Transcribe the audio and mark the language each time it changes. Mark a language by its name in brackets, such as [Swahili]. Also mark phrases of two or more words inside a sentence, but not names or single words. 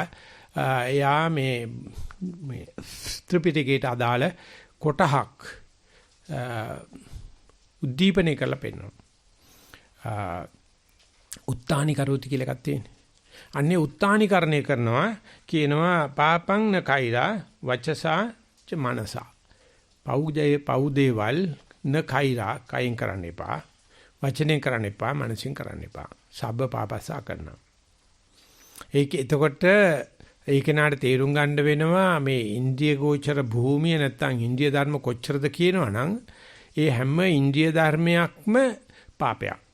[Sinhala] එයා මේ ත්‍රිපිටකයට අදාළ කොටහක් උද්දීපනය කරලා පෙන්නනවා. උත්තානි කරෝති කියලා එකක් තියෙනවා. අන්නේ උත්තානිකරණය කරනවා කියනවා [Pali] පාපං න කෛරා වචසා ච මනසා. [Sinhala] පව් දේවල් [Pali] න කෛරා [Sinhala] කයින් කරන්න එපා. වචනෙන් කරන්න එපා, මනසින් කරන්න එපා. [Pali] සබ්බ පාපස්සා [Sinhala] කරනවා. ඒක එතකොට ඒ කෙනාට තේරුම් ගන්න වෙනවා මේ ඉන්ද්‍රිය ගෝචර භූමිය නැත්තම් ඉන්ද්‍රිය ධර්ම කොච්චරද කියනවනම් ඒ හැම ඉන්ද්‍රිය ධර්මයක්ම පාපයක්.